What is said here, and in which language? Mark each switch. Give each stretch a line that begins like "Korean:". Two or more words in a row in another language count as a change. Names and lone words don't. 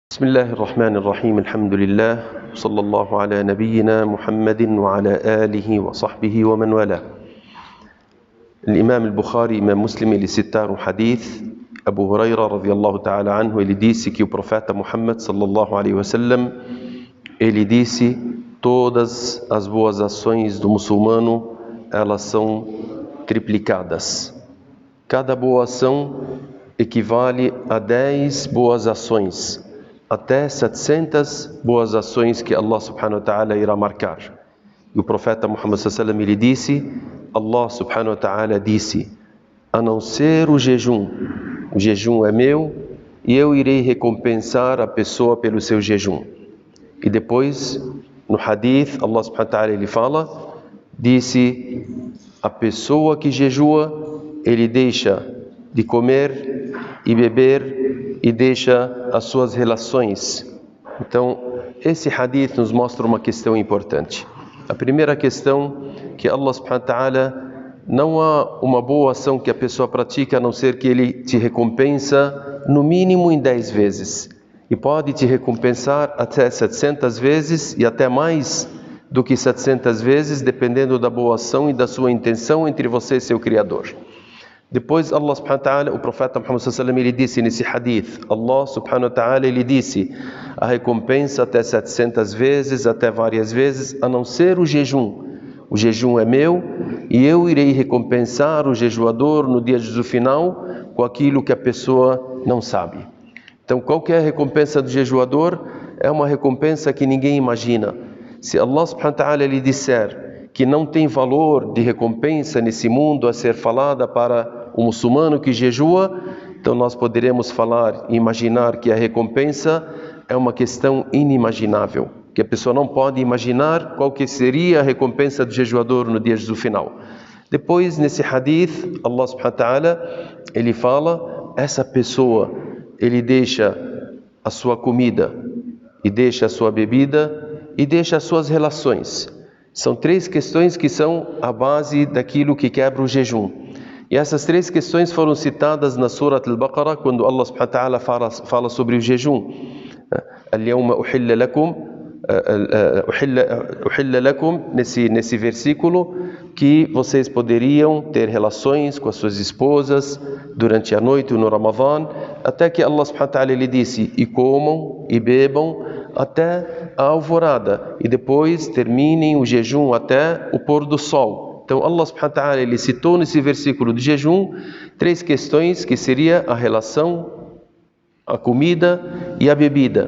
Arabic: بسم الله الرحمن الرحيم الحمد لله صلى الله على نبينا محمد وعلى آله وصحبه ومن والاه. الإمام البخاري, Imam Muslim,
Portuguese: ele citaram um hadith.
Arabic: أبو هريرة رضي الله تعالى عنه,
Portuguese: ele disse que o profeta Muhammad
Arabic: صلى الله عليه وسلم,
Portuguese: ele disse: todas as boas ações do muçulmano, elas são triplicadas. Cada boa ação equivale a 10 boas ações, até 700 boas ações que Allah
Arabic: سبحانه وتعالى
Portuguese: irá marcar. E o profeta Muhammad
Arabic: صلى الله عليه وسلم,
Portuguese: ele disse: Allah
Arabic: سبحانه وتعالى
Portuguese: disse, a não ser o jejum é meu e eu irei recompensar a pessoa pelo seu jejum. E depois, no hadith, Allah
Arabic: سبحانه وتعالى,
Portuguese: ele fala, disse: a pessoa que jejua, ele deixa de comer e beber e deixa as suas relações. Então, esse hadith nos mostra uma questão importante. A primeira questão, que Allah
Arabic: سبحانه وتعالى,
Portuguese: não há uma boa ação que a pessoa pratica a não ser que ele te recompensa no mínimo em 10 vezes. E pode te recompensar até 700 vezes e até mais do que 700 vezes, dependendo da boa ação e da sua intenção entre você e seu Criador. Depois Allah
Arabic: سبحانه وتعالى,
Portuguese: o profeta Muhammad
Arabic: صلى الله عليه وسلم,
Portuguese: ele disse nesse hadith, Allah
Arabic: سبحانه وتعالى,
Portuguese: ele disse, a recompensa até 700 vezes, até várias vezes, a não ser o jejum. O jejum é meu e eu irei recompensar o jejuador no dia do final com aquilo que a pessoa não sabe. Então, qual que é a recompensa do jejuador? É uma recompensa que ninguém imagina. Se Allah
Arabic: سبحانه وتعالى
Portuguese: lhe disser que não tem valor de recompensa nesse mundo a ser falada para o muçulmano que jejua, então nós poderemos falar e imaginar que a recompensa é uma questão inimaginável, que a pessoa não pode imaginar qual que seria a recompensa do jejuador no dia do final. Depois, nesse hadith, Allah
Arabic: سبحانه وتعالى,
Portuguese: ele fala, essa pessoa, ele deixa a sua comida, e deixa a sua bebida, e deixa as suas relações. São 3 questões que são a base daquilo que quebra o jejum. E essas 3 questões foram citadas na Surat Al-Baqarah, quando Allah
Arabic: سبحانه وتعالى
Portuguese: fala sobre o jejum.
Arabic: اليوم أحل لكم,
Portuguese: nesse versículo, que vocês poderiam ter relações com as suas esposas durante a noite no Ramadã, até que Allah
Arabic: سبحانه وتعالى
Portuguese: lhe disse, e comam e bebam até a alvorada, e depois terminem o jejum até o pôr do sol. Então Allah
Arabic: سبحانه وتعالى,
Portuguese: ele citou nesse versículo de jejum 3 questões, que seria a relação, a comida e a bebida.